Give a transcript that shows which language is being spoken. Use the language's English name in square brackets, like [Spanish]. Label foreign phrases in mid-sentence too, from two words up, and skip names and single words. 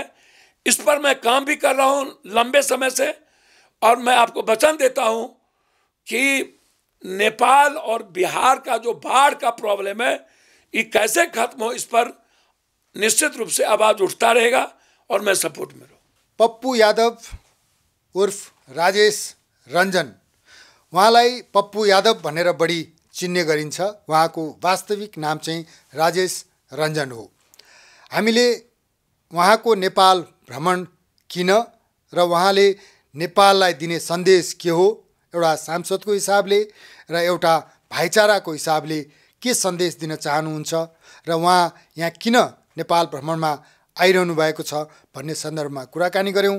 [Hindi] इस पर मैं काम भी कर रहा हूँ लंबे समय से और मैं आपको वचन देता हूँ कि नेपाल और बिहार का जो बाढ़ का प्रॉब्लम है ये कैसे खत्म हो, इस पर निश्चित रूप से आवाज उठता रहेगा और मैं सपोर्ट में रहूँ। [Nepali] पप्पू यादव उर्फ राजेश रञ्जन, उहाँलाई पप्पू यादव भनेर बढी चिन्ने गरिन्छ। उहाँको वास्तविक नाम चाहिँ राजेश रञ्जन हो। हामीले उहाँको नेपाल भ्रमण किन र उहाँले नेपाललाई दिने सन्देश के हो, एउटा सांसदको हिसाबले र एउटा भाइचाराको हिसाबले के सन्देश दिन चाहनुहुन्छ र उहाँ यहाँ किन नेपाल भ्रमणमा आइरहनु भएको छ भन्ने सन्दर्भमा कुराकानी गऱ्यौँ।